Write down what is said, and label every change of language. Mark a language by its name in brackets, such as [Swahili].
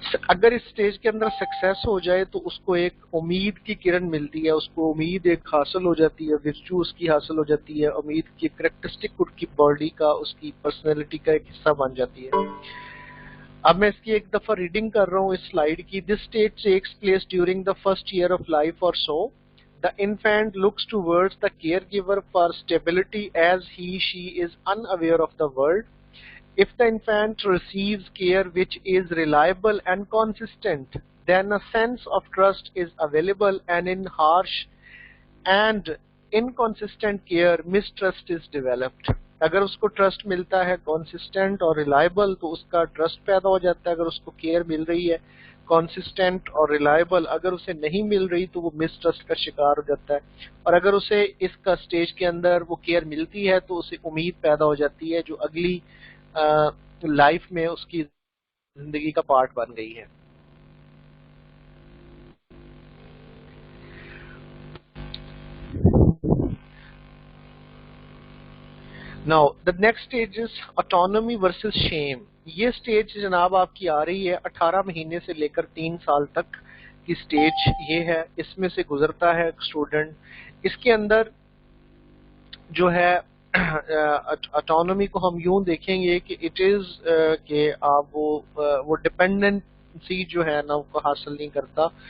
[Hindi] अगर इस स्टेज के अंदर सक्सेस हो जाए तो उसको एक उम्मीद की किरण मिलती है, उसको उम्मीद एक हासिल हो जाती है, विर्चू उसकी हासिल हो जाती है, उम्मीद की करेक्टरिस्टिक उसकी बॉडी का, उसकी पर्सनैलिटी का एक हिस्सा बन जाती है। अब मैं इसकी एक दफा रीडिंग कर रहा हूँ इस स्लाइड की. [English] This stage takes place during the first year of life और so. The infant looks towards the caregiver for stability as she is unaware of the world. If the infant receives care which is reliable and consistent, then a sense of trust is available, and in harsh and inconsistent care, mistrust is developed. [Hindi] अगर उसको trust मिलता है consistent और reliable तो उसका trust पैदा हो जाता है. अगर उसको केयर मिल रही है consistent और reliable, अगर उसे नहीं मिल रही तो वो mistrust का शिकार हो जाता है. और अगर उसे इसका स्टेज के अंदर वो केयर मिलती है तो उसे उम्मीद पैदा हो जाती है जो अगली लाइफ में उसकी जिंदगी का पार्ट बन गई है. [English] Now the next stage is autonomy versus shame. [Hindi] ये स्टेज जनाब आपकी आ रही है 18 महीने से लेकर 3 साल तक की स्टेज ये है. इसमें से गुजरता है स्टूडेंट. इसके अंदर जो है ऑटोनॉमी को हम यूं देखेंगे कि इट इज कि आप वो डिपेंडेंसी जो है ना वो हासिल नहीं करता.